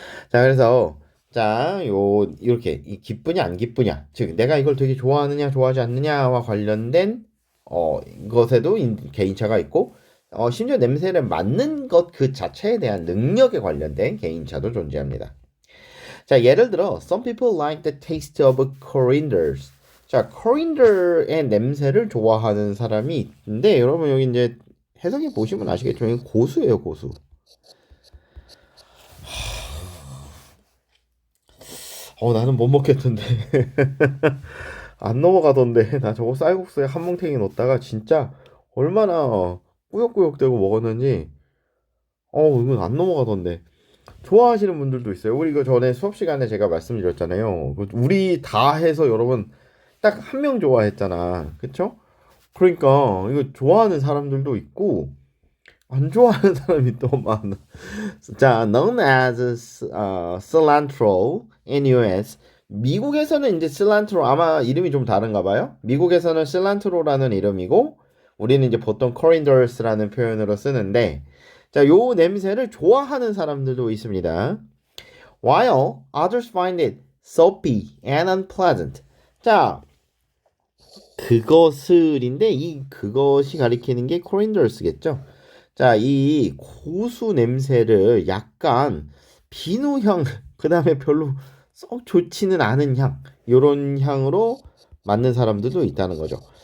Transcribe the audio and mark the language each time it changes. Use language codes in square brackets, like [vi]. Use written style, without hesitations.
[ko] 자, 그래서 자, 이렇게 이 기쁘냐 안 기쁘냐, 즉 내가 이걸 되게 좋아하느냐 좋아하지 않느냐와 관련된 것에도 개인차가 있고 심지어 냄새를 맡는 것 그 자체에 대한 능력에 관련된 개인차도 존재합니다. 자, 예를 들어 [en] some people like the taste of corianders. [ko] 자, 코리안더의 냄새를 좋아하는 사람이 있는데 여러분 여기 이제 해석해 보시면 아시겠지만 고수예요, 고수. 나는 못 먹겠던데. 안 넘어가던데. 나 저거 쌀국수에 한 뭉탱이 넣었다가 진짜 얼마나 꾸역꾸역 대고 먹었는지 이건 안 넘어가던데. 좋아하시는 분들도 있어요. 우리 그 전에 수업 시간에 제가 말씀드렸잖아요. 우리 다 해서 여러분 딱 한 명 좋아했잖아. 그쵸? 그러니까 이거 좋아하는 사람들도 있고 안 좋아하는 사람이 또 많아. [en] 자, known as cilantro in US. [ko] 미국에서는 이제 cilantro 아마 이름이 좀 다른가 봐요. 미국에서는 cilantro라는 이름이고 우리는 이제 보통 corinders라는 표현으로 쓰는데 자, 요 냄새를 좋아하는 사람들도 있습니다. [en] While others find it soapy and unpleasant. [ko] 자, 그것을인데 이 그것이 가리키는 게 corinders겠죠. 자, 이 고수 냄새를 약간 비누향, 그 다음에 별로 썩 좋지는 않은 향, 요런 향으로 맡는 사람들도 있다는 거죠.